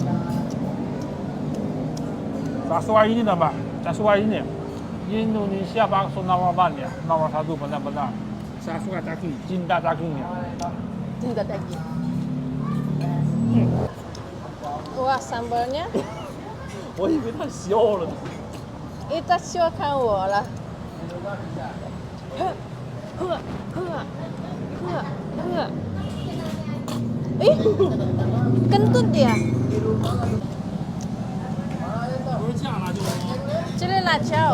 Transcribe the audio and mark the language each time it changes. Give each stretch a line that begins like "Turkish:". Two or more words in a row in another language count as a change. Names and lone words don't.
Indonesian: Saya suka ini dah, Mbak. Saya suka ini. Indonesia bakso nomor 1 ya, nomor 1 benar-benar. Saya suka daging, cinta dagingnya. Cinta daging. Wah, sambalnya
Chinese: 我以为他笑了呢。
Indonesian: itu show kamu lah. Ih, kentut dia.
Malay: Cili lacau.